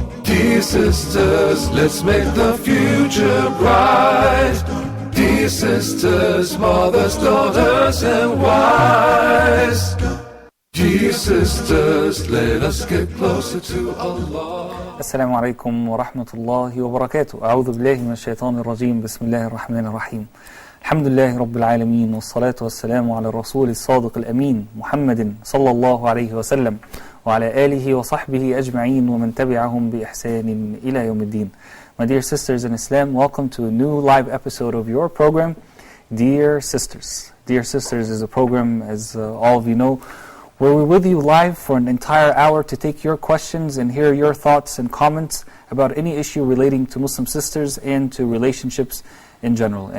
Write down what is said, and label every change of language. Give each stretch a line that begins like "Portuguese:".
English: Dear sisters, let's make the future bright. Dear sisters, mothers, daughters and wives. Dear sisters, let us get closer to Allah.
Arabic: السلام عليكم ورحمة الله وبركاته. أعوذ بالله من الشيطان الرجيم. بسم الله الرحمن الرحيم. الحمد لله رب العالمين، والصلاة والسلام على الرسول الصادق الأمين محمد صلى الله عليه وسلم وعلى آله وصحبه أجمعين ومن تبعهم بإحسان إلى يوم الدين.
English: My dear sisters in Islam, welcome to a new live episode of your program, Dear Sisters. Dear Sisters is a program, as all of you know, where we're with you live for an entire hour to take your questions and hear your thoughts and comments about any issue relating to Muslim sisters and to relationships in general.